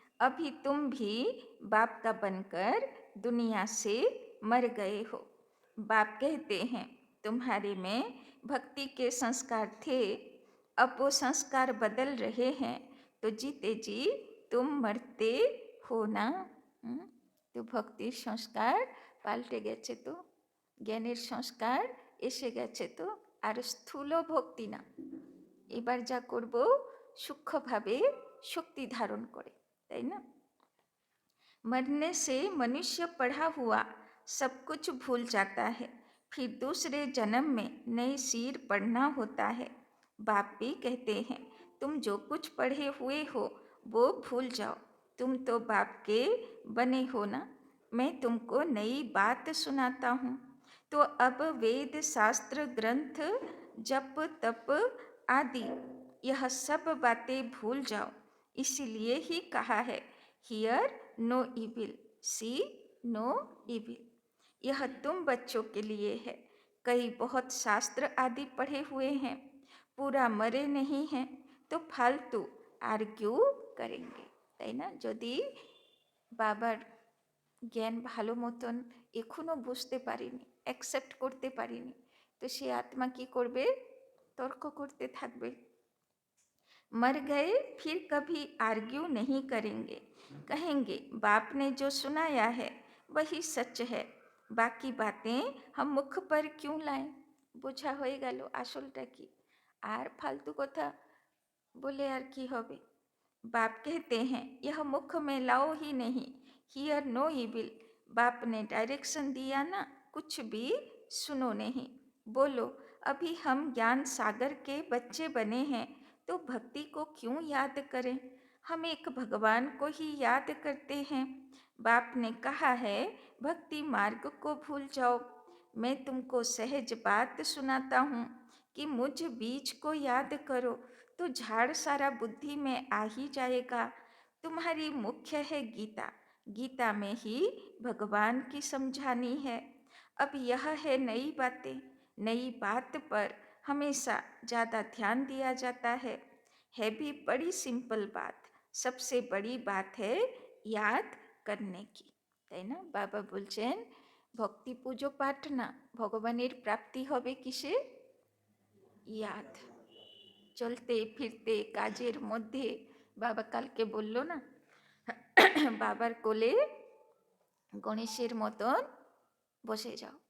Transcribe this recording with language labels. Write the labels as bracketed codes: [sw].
[hi] अभी तुम भी बाप का बनकर दुनिया से मर गए हो। बाप कहते हैं तुम्हारे में भक्ति के संस्कार थे, अब वो संस्कार बदल रहे हैं, तो जीते जी तुम मरते हो ना। [bn] तो भक्तिर संस्कार पाल्टे गेছে, तो জ্ঞানের সংস্কার এসে গেছে, তো আর স্থূল ভক্তি না, এবার যা করব सूक्ष्मभावे शक्ति धारण करे, है ना। [hi] मरने से मनुष्य पढ़ा हुआ सब कुछ भूल जाता है, फिर दूसरे जन्म में नए सिर पढ़ना होता है। बाप भी कहते हैं तुम जो कुछ पढ़े हुए हो वो भूल जाओ, तुम तो बाप के बने हो ना। मैं तुमको नई बात सुनाता हूँ। तो अब वेद शास्त्र ग्रंथ जप तप आदि यह सब बातें भूल जाओ। इसीलिए ही कहा है [en] Hear no evil, see no evil. [hi] यह तुम बच्चों के लिए है। कई बहुत शास्त्र आदि पढ़े हुए हैं, पूरा मरे नहीं हैं, तो फालतू आर्ग्यू करेंगे, [bn] তাই না। যদি বাবার জ্ঞান ভালো মতন এখনও বুঝতে পারিনি, অ্যাকসেপ্ট করতে পারিনি। তো সে আত্মা কি করবে? তর্ক করতে থাকবে। [hi] मर गए फिर कभी आर्ग्यू नहीं करेंगे, कहेंगे बाप ने जो सुनाया है वही सच है, बाकी बातें हम मुख पर क्यों लाएं। [bn] বোঝা হয়ে গেল আসলটা কি, আর ফালতু কথা বলে আর কি হবে। [hi] बाप कहते हैं यह मुख में लाओ ही नहीं, [en] hear no evil, [hi] बाप ने डायरेक्शन दिया ना, कुछ भी सुनो नहीं। बोलो अभी हम ज्ञान सागर के बच्चे बने हैं तो भक्ति को क्यों याद करें, हम एक भगवान को ही याद करते हैं। बाप ने कहा है भक्ति मार्ग को भूल जाओ। मैं तुमको सहज बात सुनाता हूँ कि मुझ बीज को याद करो तो झाड़ सारा बुद्धि में आ ही जाएगा। तुम्हारी मुख्य है गीता, गीता में ही भगवान की समझानी है। अब यह है नई बातें, नई बात पर हमेशा ज़्यादा ध्यान दिया जाता है भी बड़ी सिंपल बात, सबसे बड़ी बात है याद करने की, [bn] তাই না? বাবা বলছেন ভক্তি পুজো পাঠ না, ভগবানের প্রাপ্তি হবে কিসে? ইয়াদ। চলতে ফিরতে কাজের মধ্যে বাবা কালকে বলল না, বাবার কোলে গণেশের মতন বসে যাও।